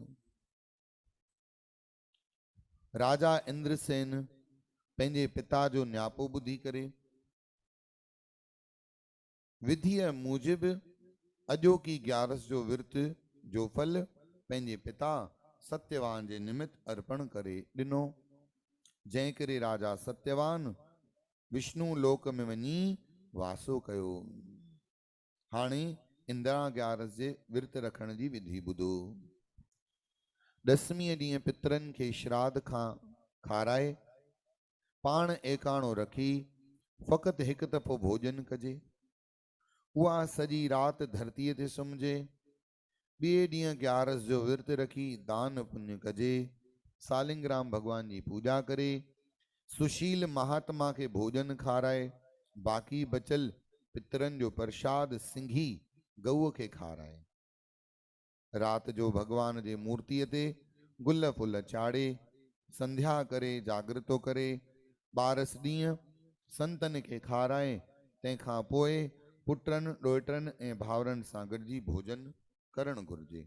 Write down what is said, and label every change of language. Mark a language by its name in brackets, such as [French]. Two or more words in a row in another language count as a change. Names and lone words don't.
[Sindhi] राजा इंद्रसेन पंहिंजे पिता जो न्यापो ॿुधी करे विधिअ मूजिब अॼोकी ग्यारस जो विर्त जो फल पंहिंजे पिता सत्यवान जे निमित्त अर्पण करे ॾिनो। जंहिं करे राजा सत्यवान विष्णु लोक में वञी वासो कयो। हाणे इंदिरा ग्यारस जे विर्त रखण जी विधि ॿुधो। दसमीअ ॾींहुं पितरनि खे श्राद्ध खां खाराए पाण एकाणो रखी फ़क़ति हिकु दफ़ो भोजन कजे। उहा सॼी राति धरतीअ ते सुम्हिजे। ॿिए ॾींहुं ग्यारस जो विर्त रखी दान पुण्य कजे। सालिंगराम भगवान जी पूजा करे सुशील महात्मा के भोजन खाराए बाक़ी बचल पितरनि जो प्रसाद सिंघी गऊ के खाराए। रात जो भगवान जे मूर्तिअ ते गुल फुल चाड़े संध्या करे जागृतो करे 12 ॾींहं संतन के खाराए। तंहिंखां पोइ पुटनि ॾोहिटनि ऐं भाउरनि सां गॾिजी भोजन करणु घुरिजे।